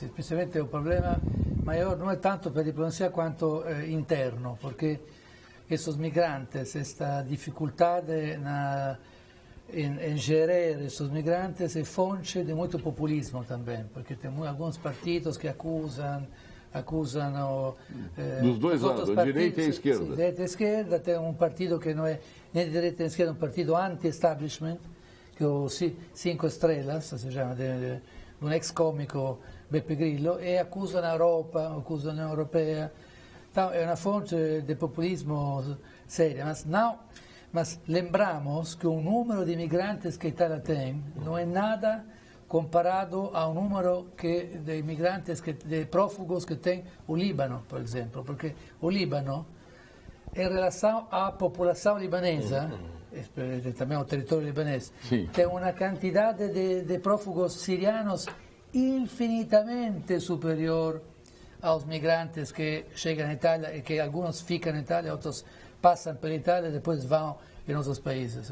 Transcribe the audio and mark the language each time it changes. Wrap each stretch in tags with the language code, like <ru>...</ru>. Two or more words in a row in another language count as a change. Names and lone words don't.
<pt>Principalmente o problema maior não é tanto para a diplomacia quanto interno, porque esses migrantes, esta dificuldade em gerir esses migrantes é fonte de muito populismo também, porque tem alguns partidos que acusam dos dois lados, a direita e a esquerda. Sim, direita e esquerda, tem um partido que não é nem de direita nem de esquerda, um partido anti-establishment, que é o Cinco Estrelas,</pt> <it>si chiama, di un ex comico Beppe Grillo, e accusano l'Europa, accusano l'Unione Europea. È una fonte di populismo seria,</it> <pt>mas lembramos que o número de imigrantes que a Itália tem não é nada comparado ao número de imigrantes, de prófugos que tem o Líbano, por exemplo, porque o Líbano, em relação à população libanesa, também ao território libanês, tem uma quantidade de prófugos sirianos infinitamente superior aos migrantes que chegam na Itália e que alguns ficam na Itália, outros passam pela Itália e depois vão em outros países.</pt>